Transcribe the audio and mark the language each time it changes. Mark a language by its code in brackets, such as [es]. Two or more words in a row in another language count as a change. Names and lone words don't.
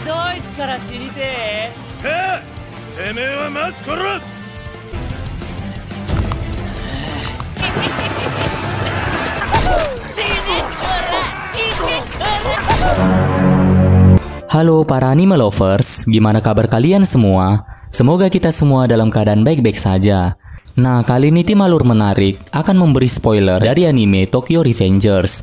[ja] いつから死にてえ。てめえはまず殺す。 [id] Halo para [en] anime lovers, [id] gimana kabar kalian semua? Semoga kita semua dalam keadaan baik-baik saja. Nah, kali ini tim Alur Menarik akan memberi spoiler dari anime Tokyo Revengers.